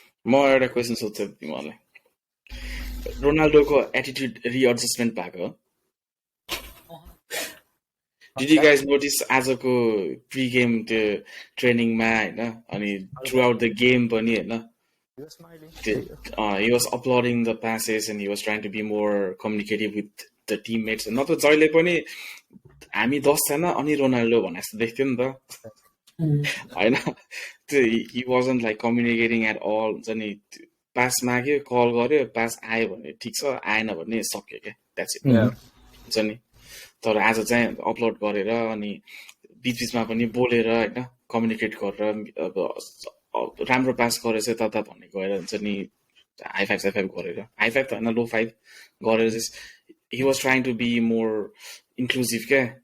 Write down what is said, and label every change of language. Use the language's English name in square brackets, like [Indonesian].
[Nepali] म एउटा क्वेसन सोध्छु तिमीहरूलाई. रोनाल्डोको [English] attitude readjustment [Nepali] भएको हो? [English] Did you guys notice [Nepali] आजको प्री गेम त्यो ट्रेनिङमा, होइन, अनि थ्रु आउट द गेम पनि, होइन, [English] he was applauding the passes and he was trying to be more communicative with the teammates. [Nepali] न त जहिले पनि हामी 10 जना अनि रोनाल्डो भने जस्तो देख्थ्यो नि त, होइन. त्यो [English] he wasn't like communicating at all. [Nepali] हुन्छ नि पास माग्यो, कल गर्यो, पास आयो भने ठिक छ, आएन भने सक्यो क्या, द्याट्स इट. हुन्छ नि. तर आज चाहिँ अपलोड गरेर अनि बिचबिचमा पनि बोलेर, होइन, कम्युनिकेट गरेर अब राम्रो पास गरेर चाहिँ तता भन्ने गएर हुन्छ नि हाई फाइभ गरेर, हाई फाइभ त होइन लो फाइभ गरेर चाहिँ [English] he was trying to be more inclusive [Nepali] क्या.